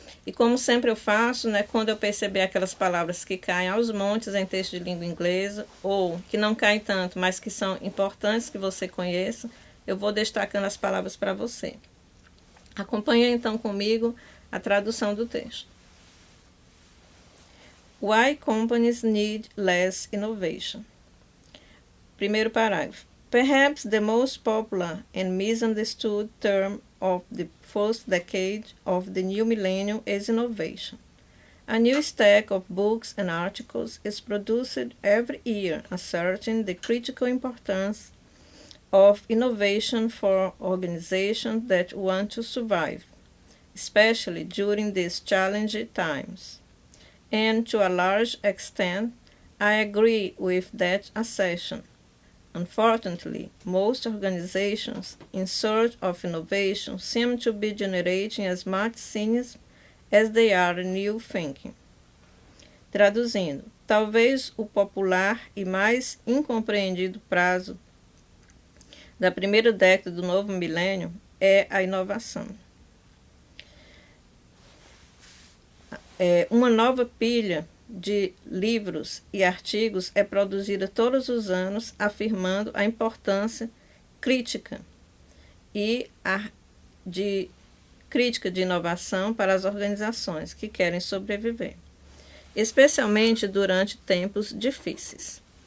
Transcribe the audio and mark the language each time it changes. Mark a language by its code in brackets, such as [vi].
[pt] E como sempre eu faço, quando eu perceber aquelas palavras que caem aos montes em texto de língua inglesa, ou que não caem tanto, mas que são importantes que você conheça, eu vou destacando as palavras para você. Acompanhe então comigo a tradução do texto. [en] Why companies need less innovation. [pt] Primeiro parágrafo. [en] Perhaps the most popular and misunderstood term of the first decade of the new millennium is innovation. A new stack of books and articles is produced every year asserting the critical importance of innovation for organizations that want to survive, especially during these challenging times. And to a large extent, I agree with that assertion. Unfortunately, most organizations in search of innovation seem to be generating as much cynicism as they are new thinking. [pt] Traduzindo, talvez o popular e mais incompreendido prazo da primeira década do novo milênio é a inovação. Uma nova pilha de livros e artigos é produzida todos os anos afirmando a importância crítica de inovação para as organizações que querem sobreviver, especialmente durante tempos difíceis.